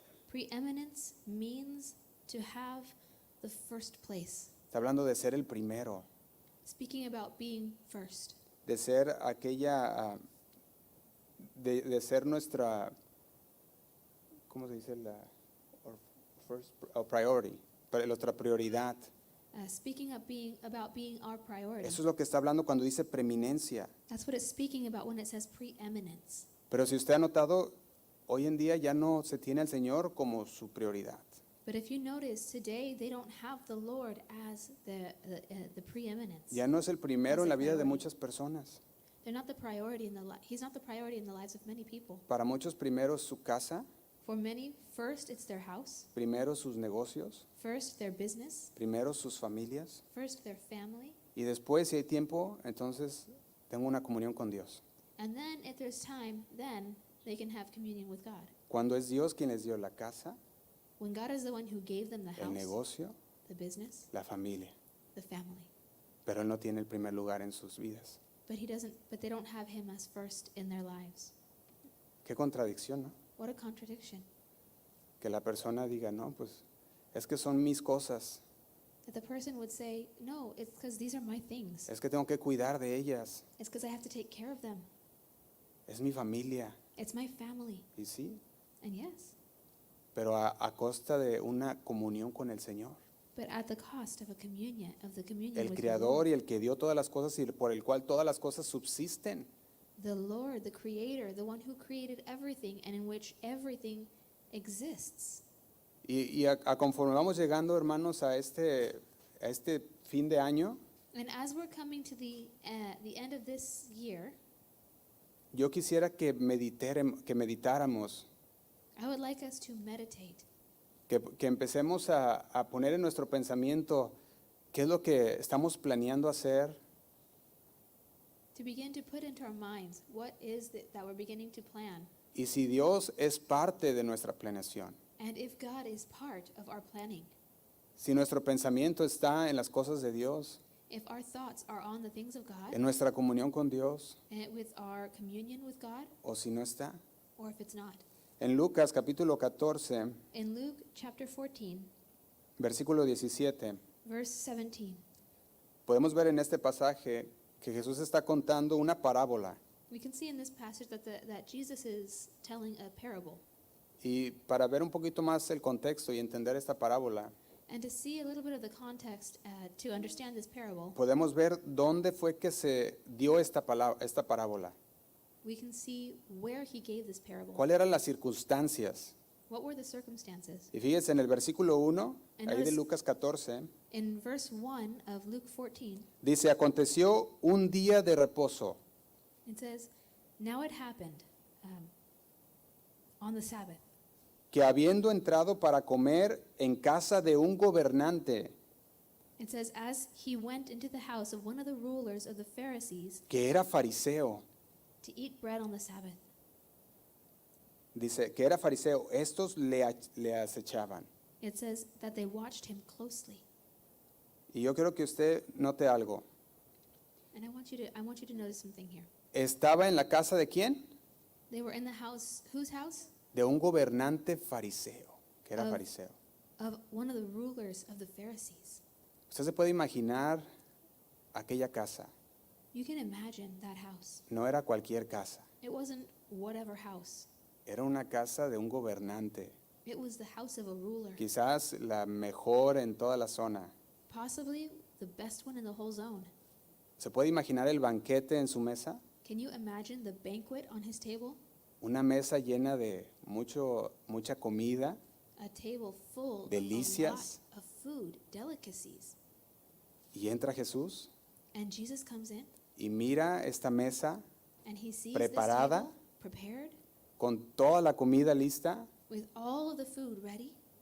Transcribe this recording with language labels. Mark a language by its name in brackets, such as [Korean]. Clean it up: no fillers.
[English] Preeminence means to have the first place. [Spanish] Está hablando de ser el primero, [English] Speaking about being first, [Spanish] de ser aquella, de ser nuestra, ¿cómo se dice? [English] Or first, priority, [Spanish] nuestra prioridad. [English] speaking about being our priority. [Spanish] Eso es lo que está hablando cuando dice preeminencia. [English] That's what it's speaking about when it says preeminence. [Spanish] Pero si usted ha notado, hoy en día ya no se tiene al Señor como su prioridad. [English] But if you notice, today they don't have the Lord as the preeminence. [Spanish] Ya no es el primero en la vida de muchas personas. [English] They're not the priority in He's not the priority in the lives of many people. [Spanish] Para muchos primero es su casa, [English] For many, first it's their house, [Spanish] primero sus negocios, [English] first their business, [Spanish] primero sus familias [English] first their family, [Spanish] y después, si hay tiempo, entonces tengo una comunión con Dios. [English] and then if there's time, then they can have communion with God. [Spanish] Cuando es Dios quien les dio la casa, [English] When God is the one who gave them the [Spanish] el [English] house, [Spanish] negocio, [English] the business, [Spanish] la familia, [English] the family. [Spanish] pero Él no tiene el primer lugar en sus vidas. [English] But they don't have him as first in their lives. [Spanish] Qué contradicción, ¿no? [English] What a contradiction. [Spanish] Que la persona diga, no, pues es que son mis cosas, [English] That the person would say, no, it's because these are my things. [Spanish] es que tengo que cuidar de ellas, [English] It's because I have to take care of them. [Spanish] es mi familia, [English] It's my family. [Spanish] y sí, [English] And yes, [Spanish] pero a costa de una comunión con el Señor, [English] but at the cost of the communion [Spanish] el [English] with [Spanish] Creador y el que dio todas las cosas y por el cual todas las cosas subsisten. [English] the Lord, the Creator, the one who created everything and in which everything exists. [Spanish] Y a conforme vamos llegando, hermanos, a este fin de año, [English] And as we're coming to the end of this year, [Spanish] yo quisiera que meditáramos, [English] I would like us to meditate, [Spanish] que empecemos a poner en nuestro pensamiento qué es lo que estamos planeando hacer, [English] to begin to put into our minds what is that we're beginning to plan, [Spanish] y si Dios es parte de nuestra planeación. [English] and if God is part of our planning. [Spanish] Si nuestro pensamiento está en las cosas de Dios, [English] If our thoughts are on the things of God, [Spanish] en nuestra comunión con Dios, [English] and with our communion with God, [Spanish] o si no está. [English] or if it's not. [Spanish] En Lucas capítulo 14, [English] In Luke chapter 14, [Spanish] versículo 17, [English] verse 17, [Spanish] podemos ver en este pasaje que Jesús está contando una parábola. [English] we can see in this passage that Jesus is telling a parable. [Spanish] Y para ver un poquito más el contexto y entender esta parábola, [English] And to see a little bit of the context to understand this parable, [Spanish] podemos ver dónde fue que se dio esta parábola. [English] we can see where he gave this parable. [Spanish] ¿Cuáles eran las circunstancias? [English] What were the circumstances? [Spanish] Y fíjense en el versículo 1, [English] And [Spanish] ahí de [English] notice- [Spanish] Lucas 14, [English] In verse 1 of Luke 14, [Spanish] dice, aconteció un día de reposo. [English] it says, "Now it happened on the Sabbath, [Spanish] Que habiendo entrado para comer en casa de un gobernante, [English] it says, as he went into the house of one of the rulers of the Pharisees [Spanish] que era fariseo, [English] to eat bread on the Sabbath." [Spanish] dice que era fariseo, estos le acechaban. [English] It says that they watched him closely. [Spanish] Y yo quiero que usted note algo. [English] And I want you to notice something here. [Spanish] Estaba en la casa de quién? [English] They were in the house, whose house? [Spanish] De un gobernante fariseo, que era [English] Of- [Spanish] fariseo. [English] Of one of the rulers of the Pharisees. [Spanish] Usted se puede imaginar aquella casa. [English] You can imagine that house. [Spanish] No era cualquier casa, [English] It wasn't whatever house. [Spanish] era una casa de un gobernante, [English] It was the house of a ruler. [Spanish] quizás la mejor en toda la zona. [English] Possibly the best one in the whole zone. [Spanish] ¿Se puede imaginar el banquete en su mesa? [English] Can you imagine the banquet on his table? [Spanish] Una mesa llena de mucha comida, [English] A table full [Spanish] Delicias. [English] of a lot of food, delicacies. [Spanish] y entra Jesús [English] And Jesus comes in [Spanish] y mira esta mesa [English] and he sees [Spanish] Preparada. [English] this table prepared [Spanish] con toda la comida lista, [English] with all of the food ready.